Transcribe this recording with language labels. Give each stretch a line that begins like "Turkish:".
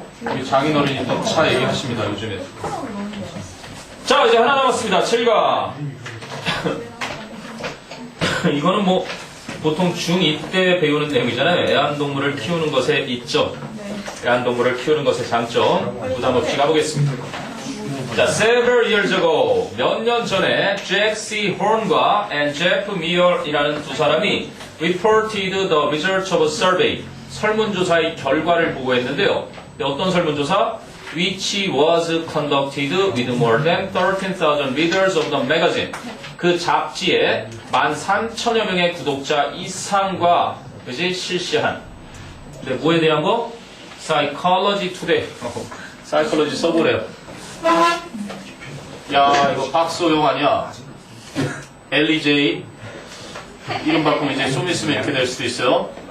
Korean: 우리 장인어른이 또 차 얘기하십니다. 요즘에. 자 이제 하나 남았습니다. 7과 이거는 뭐 보통 중2 때 배우는 내용이잖아요. 애완동물을 키우는 것의 이점, 애완동물을 키우는 것의 장점 부담 없이 가보겠습니다. 자,
English: several years ago,
Korean: 몇 년 전에 Jack C.
English: Horn과 and Jeff Muir이라는
Korean: 두 사람이
English: reported the results of a survey,
Korean: 설문조사의 결과를 보고했는데요. 어떤 설문조사?
English: Which was conducted with more than 13,000 readers of the magazine.
Korean: 그 잡지에 13,000여 명의 구독자 이상과 그지 실시한. 근데 뭐에 대한 거? Psychology Today. Psychology 써보래요. 야 이거 박소영 아니야? LEJ 이름 바꾸면 이제 좀 있으면 이렇게 될 수도 있어요.